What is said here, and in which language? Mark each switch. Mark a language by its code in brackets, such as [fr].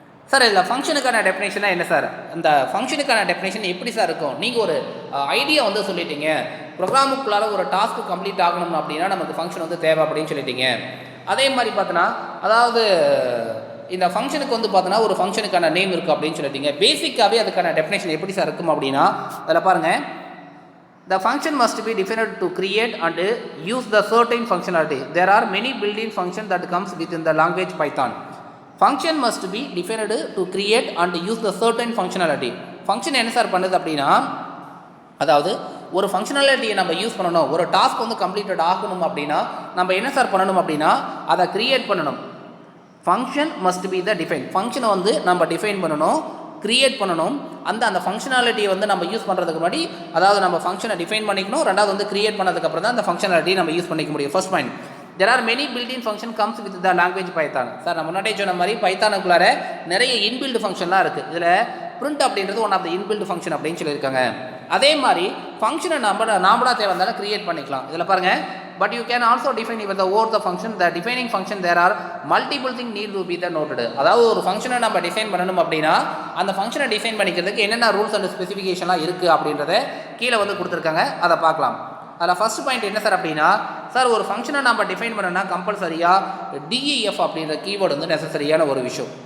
[ta] Sir இதில் ஃபங்க்ஷனுக்கான டெஃபினேஷனாக என்ன sir, அந்த ஃபங்க்ஷனுக்கான டெஃபினேஷன் எப்படி சார் இருக்கும்? நீங்கள் ஒரு ஐடியா வந்து சொல்லிட்டீங்க, ப்ரோக்ராமுக்குள்ளார ஒரு டாஸ்க்கு கம்ப்ளீட் ஆகணும் அப்படின்னா நமக்கு ஃபங்க்ஷன் வந்து தேவை அப்படின்னு சொல்லிட்டீங்க. அதே மாதிரி பார்த்தோன்னா அதாவது இந்த ஃபங்க்ஷனுக்கு வந்து பார்த்தோன்னா ஒரு ஃபங்க்ஷனுக்கான நேம் இருக்குது அப்படின்னு சொல்லிட்டீங்க. பேசிக்காகவே அதுக்கான டெஃபினேஷன் எப்படி சார் இருக்கும் அப்படின்னா அதில் பாருங்கள், [en] the function must be defined to create and use the certain functionality. There are many built-in functions that comes within the language Python. Function must be defined to create and use the certain functionality. [ta] Function என்ன sir பண்ணுது அப்படின்னா, அதாவது ஒரு ஃபங்க்ஷனாலிட்டியை நம்ம use பண்ணணும், ஒரு task வந்து completed ஆகணும் அப்படின்னா நம்ம என்ன சார் பண்ணணும் அப்படின்னா அதை க்ரியேட் பண்ணணும். [en] Function must be the define. [ta] ஃபங்க்ஷனை வந்து நம்ம டிஃபைன் பண்ணணும், க்ரியேட் பண்ணணும். அந்த ஃபங்க்ஷனாலிட்டியை வந்து நம்ம யூஸ் பண்ணுறதுக்கு முன்னாடி அதாவது நம்ம ஃபங்க்ஷனை டிஃபைன் பண்ணிக்கணும், ரெண்டாவது வந்து க்ரியேட் பண்ணதுக்கப்புறம் தான் அந்த ஃபங்க்ஷனாலிட்டியை நம்ம யூஸ் பண்ணிக்க முடியும். [en] First point, there are many built-in function comes with the language Python. [ta] Sir நான் முன்னாடியே சொன்ன மாதிரி பைத்தானுக்குள்ளார நிறைய இன்பில்ட் ஃபங்க்ஷன்லாம் இருக்குது. இதில் பிரிண்ட் அப்படின்றது one of the inbuilt function அப்படின்னு சொல்லியிருக்காங்க. அதே மாதிரி ஃபங்க்ஷனை நாமளாக தேவை இருந்தாலும் க்ரியேட் பண்ணிக்கலாம். இதில் பாருங்கள், [en] but you can also define even the over the function, the defining function there are multiple things need to be the noted. [ta] அதாவது ஒரு ஃபங்க்ஷனை நம்ம டிஃபைன் பண்ணணும் அப்படின்னா அந்த ஃபங்க்ஷனை டிஃபைன் பண்ணிக்கிறதுக்கு என்னென்ன ரூல்ஸ் அண்ட் ஸ்பெசிஃபிகேஷன்லாம் இருக்குது அப்படின்றத கீழே வந்து கொடுத்துருக்காங்க, அதை பார்க்கலாம். அதில் ஃபர்ஸ்ட் பாயிண்ட் என்ன சார் அப்படின்னா, சார் ஒரு ஃபங்க்ஷனை நம்ம டிஃபைன் பண்ணணும்னா கம்பல்சரியாக டிஇஎஃப் அப்படின்ற கீவேர்டு வந்து நெசசரியான ஒரு விஷயம்.